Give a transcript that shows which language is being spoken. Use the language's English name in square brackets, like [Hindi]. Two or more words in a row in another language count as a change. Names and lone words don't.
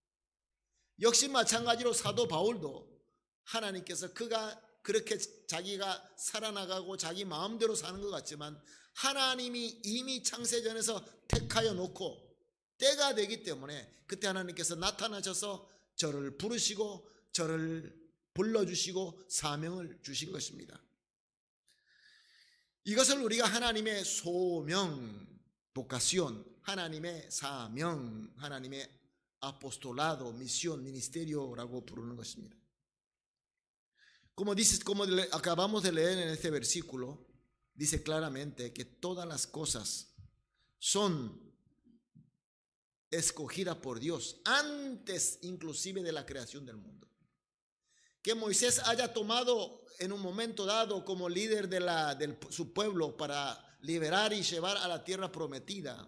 [Korean] 역시 마찬가지로 사도 바울도 하나님께서 그가 그렇게 자기가 살아나가고 자기 마음대로 사는 것 같지만 하나님이 이미 창세전에서 택하여 놓고 때가 되기 때문에 그때 하나님께서 나타나셔서 저를 부르시고 저를 불러주시고 사명을 주신 것입니다. 이것을 우리가 하나님의 소명, vocación, 하나님의 사명, 하나님의 [Spanish] apostolado, misión, [Korean] ministerio라고 부르는 것입니다. [Spanish] Como acabamos de leer en este versículo, dice claramente que todas las cosas son escogidas por Dios antes inclusive de la creación del mundo. Que Moisés haya tomado en un momento dado como líder de su pueblo para liberar y llevar a la tierra prometida.